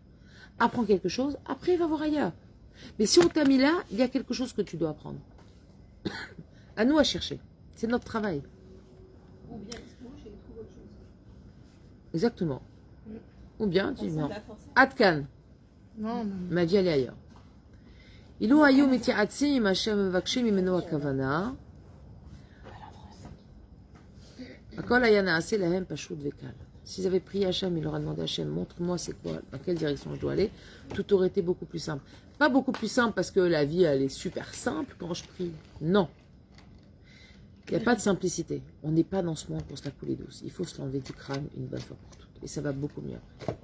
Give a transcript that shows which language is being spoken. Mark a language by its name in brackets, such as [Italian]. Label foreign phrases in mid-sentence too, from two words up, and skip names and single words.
[French] Apprends quelque chose, après va voir ailleurs. Mais si on t'a mis là, il y a quelque chose que tu dois apprendre. À nous à chercher. C'est notre travail. Ou bien il se bouge et il trouve autre chose. Exactement. Ou bien, tu dis non. Pas forcément. Atkan, Non, non. m'a dit aller ailleurs. [Hebrew] אילו היו מתייעצים השם מבקשים ממנו הכוונה. הכל היה נעשה להם פשוט וקל. [French] S'ils avaient prié Hachem, il leur a demandé Hachem, montre-moi c'est quoi, dans quelle direction je dois aller, tout aurait été beaucoup plus simple. Pas beaucoup plus simple parce que la vie, elle est super simple quand je prie. Non. Il n'y a pas de simplicité. On n'est pas dans ce monde pour se la couler douce. Il faut se l'enlever du crâne une bonne fois pour toutes. Et ça va beaucoup mieux après.